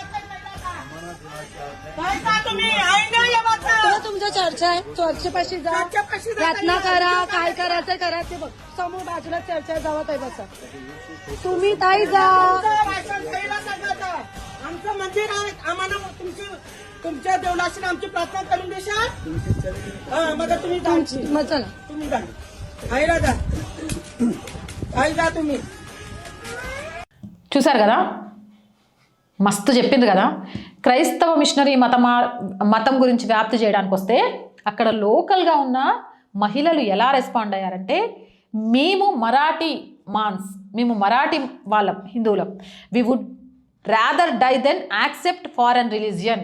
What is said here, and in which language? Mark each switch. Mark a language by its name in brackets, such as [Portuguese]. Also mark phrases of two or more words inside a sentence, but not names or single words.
[Marathi] तुमचं चर्चा आहे चर्चेपाशी जा प्रार्थना करा काय करायचं करा ते बघ समोर बाजूला चर्चा जावत आहे बसा तुम्ही ताई जा आमचं मंदिर आहे आम्हाला तुमच्या देवळाशी आमची प्रार्थना करून देशाल मग तुम्ही मग चला तुम्ही जा आईला जा आई जा तुम्ही. [Telugu] చూసారు కదా, మస్తు చెప్పింది కదా. క్రైస్తవ మిషనరీ మతం గురించి వ్యాప్తి చేయడానికి వస్తే అక్కడ లోకల్గా ఉన్న మహిళలు ఎలా రెస్పాండ్ అయ్యారంటే, మేము మరాఠీ వాళ్ళం, హిందువులం, [English] we would rather die than accept foreign religion.